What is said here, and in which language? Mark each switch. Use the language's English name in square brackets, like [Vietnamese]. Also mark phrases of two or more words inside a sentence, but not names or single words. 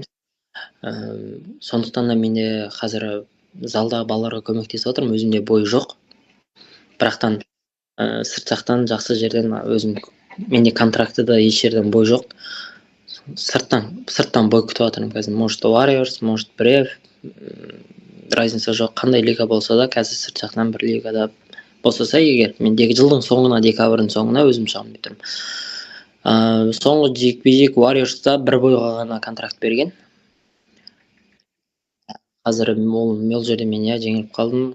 [Kazakh] Сондықтан да менде қазір залдағы балаларға көмектесіп отырмын. Өзімде бой жоқ. Бірақтан сырт жақтан жақсы жерден менде контрактыда еш жерден бой жоқ. Сырттан бой күтіп отырмын қазір. [Russian] Может Warriors, может Brave. [Kazakh] разница жоқ, қандай лига болса да, қазір сырт жақтан бір лигада босаса егер, мендегі жылдың соңына, декабрьдің соңына өзім шығамын деп тұрмын. Соңғы жекпе-жек Warriors'та бір бойға ғана контракт берген. Қазір ол жерде мен жеңіліп қалдым.